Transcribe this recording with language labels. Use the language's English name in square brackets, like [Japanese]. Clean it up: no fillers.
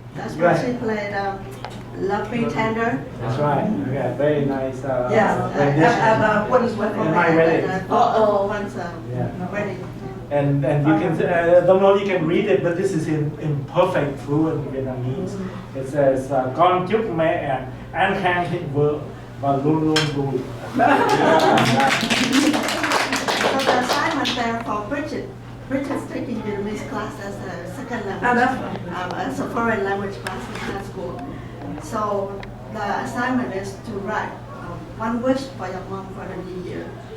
[English] That's where she played Love Me Tender. That's right. Okay, very nice. And what is wedding? In my wedding. One's wedding. And you can, don't know you can read it, but this is in perfect fluent Vietnamese. It says, [Vietnamese] con chúc mẹ an khang thịnh vượng và luôn luôn vui. [English] So the assignment there for Bridget. Bridget's taking Vietnamese class as a second language, as a foreign language class in high school. So the assignment is to write one wish for your mom for the new year.